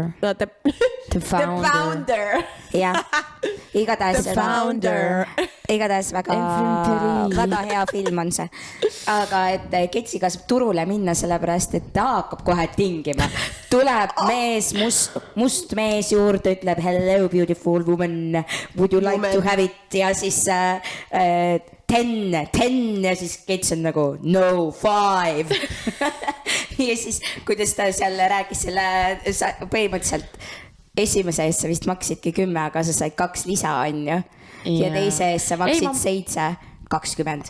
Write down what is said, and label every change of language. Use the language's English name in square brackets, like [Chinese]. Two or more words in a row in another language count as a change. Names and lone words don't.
[Estonian] The Founder. Jah, igatahes väga hea film on see. Aga et Ketsiga saab turule minna sellepärast, et ta hakkab kohe tingima. Tuleb mees, must mees juurde, ütleb [English] hello beautiful woman, would you like to have it [Estonian] ja siis 10 ja siis Kets on nagu no 5 ja siis kuidas ta seal rääkis selle põhimõtteliselt esimese eest sa vist maksidki 10, aga sa said 2 lisa on ju ja teise eest sa maksid 7-20.